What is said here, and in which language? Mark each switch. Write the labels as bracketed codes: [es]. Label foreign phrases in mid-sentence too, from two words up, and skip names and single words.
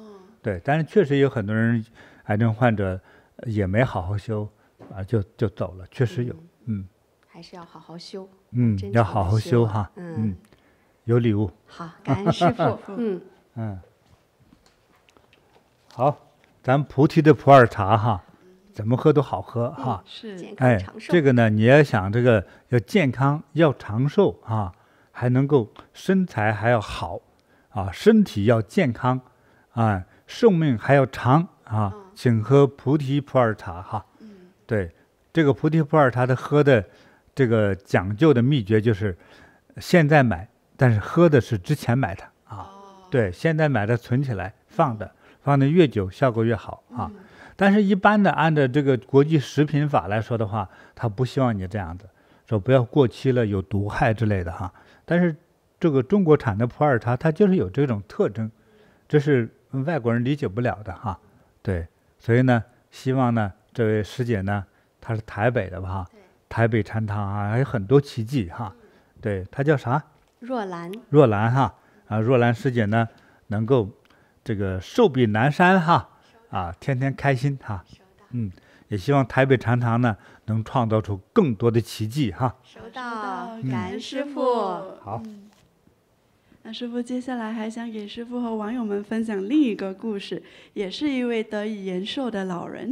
[zh] 對，但是確實有很多人癌症患者也沒好好修就走了，確實有。還是要好好修。要好好修哈。有禮物。好，感恩師父。好，咱菩提的普洱茶哈，怎麼喝都好喝哈。是，健康長壽。這個呢，你要想這個要健康，要長壽啊，還能夠身材還要好啊，身體要健康啊，壽命還要長啊，請喝菩提普洱茶哈。對，這個菩提普洱茶的喝的這個講究的秘訣就是現在買。但是喝的是之前買的啊，對，現在買的存起來放的越久效果越好啊。但是一般的按照這個國際食品法來說的話，他不希望你這樣子，說不要過期了有毒害之類的哈。但是這個中國產的普洱茶它就是有這種特徵，這是外國人理解不了的哈。對，所以呢，希望呢這位師姐呢，她是台北的吧？台北禪堂啊，還有很多奇蹟哈。對，她叫啥？若蘭哈若蘭師姐呢，能夠這個壽比南山哈天天開心哈，也希望台北禪堂呢能創造出更多的奇蹟哈。收到，感恩師父。好，那師父接下來還想給師父和網友們分享另一個故事，也是一位得以延壽的老人。